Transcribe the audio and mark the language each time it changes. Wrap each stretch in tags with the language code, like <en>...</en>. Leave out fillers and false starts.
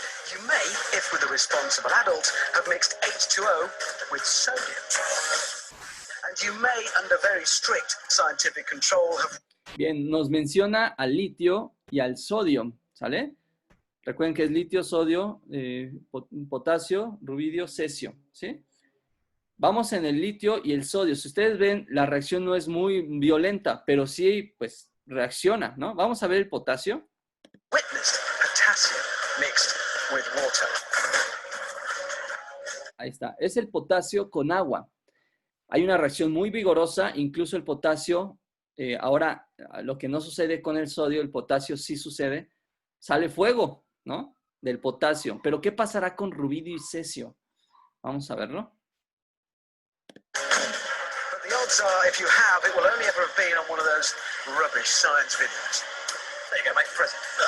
<en>You may, if with a responsible adult, have mixed H2O with sodium. And you may, under very strict scientific control, have...</en> <es>Bien, nos menciona al litio y al sodio, ¿sale? Recuerden que es litio, sodio, potasio, rubidio, cesio, ¿sí? Vamos en el litio y el sodio. Si ustedes ven, la reacción no es muy violenta, pero sí, pues, reacciona, ¿no? Vamos a ver el potasio.</es> <en>Witnessed potassium mixed with water.</en> <es>Ahí está. Es el potasio con agua. Hay una reacción muy vigorosa, incluso el potasio, ahora, lo que no sucede con el sodio, el potasio sí sucede, sale fuego, ¿no? Del potasio. Pero ¿qué pasará con rubidio y cesio? Vamos a verlo.</es> <en>If you have, it will only ever have been on one of those rubbish science videos. There you go, make a present.</en>